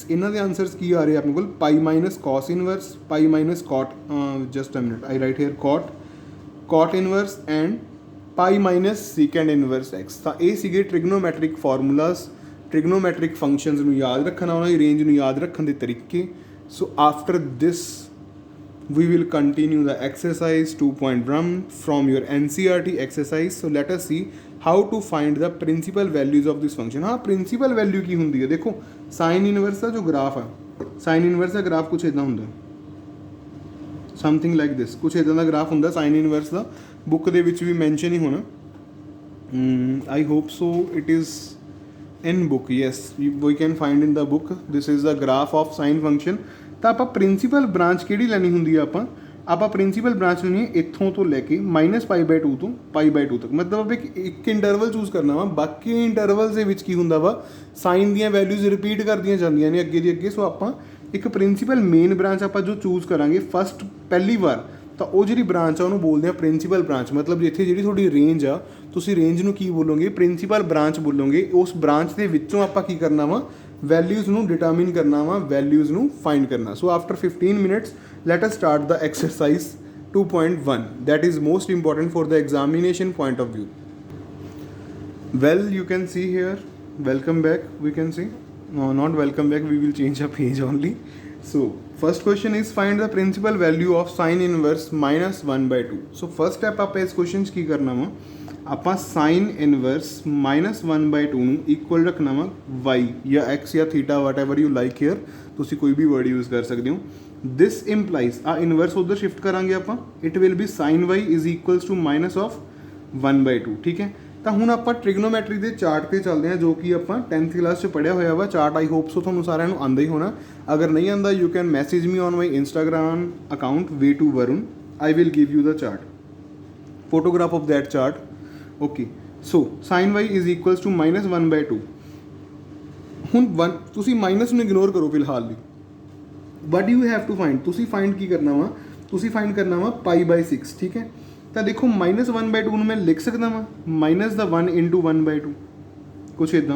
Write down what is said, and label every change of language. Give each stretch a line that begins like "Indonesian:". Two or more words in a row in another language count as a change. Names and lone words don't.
Punjabi: ਇਹਨਾਂ ਦੇ ਆਨਸਰਸ ਕੀ ਆ ਰਹੇ ਆਪਣੇ ਕੋਲ,
English: π cos inverse,
Punjabi: π cot,
English: just a minute I write here cot inverse and π secant inverse x.
Punjabi: ਤਾਂ ਇਹ ਸੀਗੇ
English: trigonometric formulas, trigonometric functions
Punjabi: ਨੂੰ ਯਾਦ ਰੱਖਣਾ, ਉਹਨਾਂ ਦੀ ਰੇਂਜ ਨੂੰ ਯਾਦ ਰੱਖਣ ਦੇ ਤਰੀਕੇ।
English: So after this we will continue the exercise 2.1 from your NCERT exercise. So let us see how to find the principal values of this function.
Punjabi: हाँ,
English: principal value
Punjabi: ਕੀ ਹੁੰਦੀ ਹੈ, ਦੇਖੋ
English: sine inverse
Punjabi: ਦਾ ਜੋ ਗ੍ਰਾਫ ਆ,
English: sine inverse
Punjabi: ਦਾ ਗ੍ਰਾਫ ਕੁਛ ਇੱਦਾਂ ਹੁੰਦਾ,
English: something like this.
Punjabi: ਕੁਛ ਇੱਦਾਂ ਦਾ ਗ੍ਰਾਫ ਹੁੰਦਾ
English: sine inverse
Punjabi: ਦਾ। ਬੁੱਕ ਦੇ ਵਿੱਚ ਵੀ ਮੈਂਸ਼ਨ ਹੀ ਹੋਣਾ।
English: I hope so it is in book, yes, we can find in the book. This is the graph of sine function.
Punjabi: ਤਾਂ ਆਪਾਂ
English: principal branch
Punjabi: ਕਿਹੜੀ ਲੈਣੀ ਹੁੰਦੀ ਆ, ਆਪਾਂ
English: principal branch
Punjabi: ਲੈਣੀ ਹੈ ਇੱਥੋਂ ਤੋਂ ਲੈ ਕੇ -π/2 ਤੋਂ π/2 ਤੱਕ। ਮਤਲਬ ਇੱਕ
English: interval choose
Punjabi: ਕਰਨਾ ਵਾ। ਬਾਕੀ ਇੰਟਰਵਲਸ ਦੇ ਵਿੱਚ ਕੀ ਹੁੰਦਾ ਵਾ, ਸਾਈਨ ਦੀਆਂ
English: values repeat
Punjabi: ਕਰਦੀਆਂ ਜਾਂਦੀਆਂ ਨੇ ਅੱਗੇ ਦੀ ਅੱਗੇ। ਸੋ ਆਪਾਂ ਇੱਕ
English: principal main branch
Punjabi: ਆਪਾਂ ਜੋ ਚੂਜ਼ ਕਰਾਂਗੇ ਫਸਟ ਪਹਿਲੀ ਵਾਰ, ਤਾਂ ਉਹ ਜਿਹੜੀ ਬ੍ਰਾਂਚ ਆ ਉਹਨੂੰ ਬੋਲਦੇ ਆ
English: principal branch.
Punjabi: ਮਤਲਬ ਜਿੱਥੇ ਜਿਹੜੀ ਤੁਹਾਡੀ ਰੇਂਜ ਆ, ਤੁਸੀਂ ਰੇਂਜ ਨੂੰ ਕੀ ਬੋਲੋਗੇ,
English: principal branch
Punjabi: ਬੋਲੋਗੇ। ਉਸ ਬ੍ਰਾਂਚ ਦੇ ਵਿੱਚੋਂ ਆਪਾਂ ਕੀ ਕਰਨਾ ਵਾ, ਵੈਲਿਊਜ਼ ਨੂੰ ਡਿਟਰਮਿਨ ਕਰਨਾ ਵਾ, ਵੈਲਿਊਜ਼ ਨੂੰ ਫਾਈਂਡ ਕਰਨਾ।
English: So after 15 minutes let us start the exercise 2.1 that is most important for the examination point of view. Well, you can see here, welcome back we can say, no not welcome back, we will change a page only. So first question is find the principal value of sin inverse minus 1 by 2. So first step
Punjabi: ਆਪਾਂ ਇਸ question 'ਚ ਕੀ ਕਰਨਾ ਵਾ, ਆਪਾਂ
English: sin inverse minus 1 by 2
Punjabi: ਨੂੰ equal ਰੱਖਣਾ ਵਾ y ਜਾਂ x ਜਾਂ
English: theta whatever you like here,
Punjabi: ਤੁਸੀਂ ਕੋਈ ਵੀ
English: word use
Punjabi: ਕਰ ਸਕਦੇ ਹੋ।
English: This implies
Punjabi: ਆ ਇਨਵਰਸ ਉਧਰ ਸ਼ਿਫਟ ਕਰਾਂਗੇ ਆਪਾਂ,
English: it will be sin y is equals to minus of 1 by 2,
Punjabi: ਠੀਕ ਹੈ। ਤਾਂ ਹੁਣ ਆਪਾਂ ਟ੍ਰਿਗਨੋਮੈਟਰੀ ਦੇ ਚਾਰਟ ਤੇ ਚੱਲਦੇ ਹਾਂ, ਜੋ ਕਿ ਆਪਾਂ
English: 10th class
Punjabi: 'ਚ ਪੜ੍ਹਿਆ ਹੋਇਆ ਵਾ ਚਾਰਟ।
English: I hope so
Punjabi: ਤੁਹਾਨੂੰ ਸਾਰਿਆਂ ਨੂੰ ਆਉਂਦਾ ਹੀ ਹੋਣਾ। ਅਗਰ ਨਹੀਂ ਆਉਂਦਾ
English: you can message me on my Instagram account way2 varun, I will give you the chart, photograph of that chart. Okay, so sin y is equals to minus 1 by 2।
Punjabi: ਹੁਣ 1 ਤੁਸੀਂ ਮਾਈਨਸ ਨੂੰ ਇਗਨੋਰ ਕਰੋ ਫਿਲਹਾਲ ਲਈ।
English: but you have to find,
Punjabi: ਤੁਸੀਂ ਫਾਈਂਡ ਕੀ ਕਰਨਾ ਵਾ, ਤੁਸੀਂ ਫਾਈਂਡ ਕਰਨਾ ਵਾ
English: pi by 6,
Punjabi: ਠੀਕ ਹੈ। ਤਾਂ ਦੇਖੋ
English: minus 1 by 2
Punjabi: ਨੂੰ ਮੈਂ ਲਿਖ ਸਕਦਾ ਵਾਂ ਮਾਈਨਸ ਦਾ 1
English: into 1 by 2,
Punjabi: ਕੁਛ ਇੱਦਾਂ।